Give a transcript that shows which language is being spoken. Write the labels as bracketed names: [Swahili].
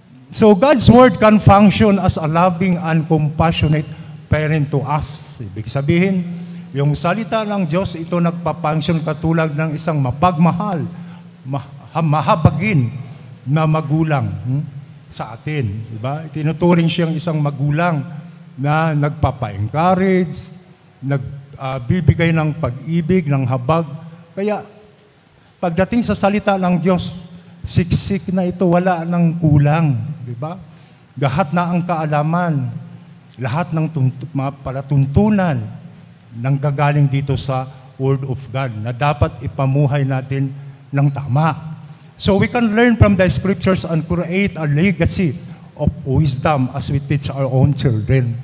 [English] So God's Word can function as a loving and compassionate parent to us. [Filipino] Ibig sabihin, yung salita ng Diyos, ito nagpa-function katulad ng isang mapagmahal, mahabagin na magulang sa atin. Diba? Tinuturing siyang isang magulang na nagpapa-encourage, nagbibigay ng pag-ibig, ng habag. Kaya, pagdating sa salita ng Diyos, siksik na ito, wala ng kulang. Diba? Lahat na ang kaalaman, lahat ng mga palatuntunan nanggagaling dito sa Word of God na dapat ipamuhay natin ng tama. [English] So we can learn from the Scriptures and create a legacy of wisdom as we teach our own children.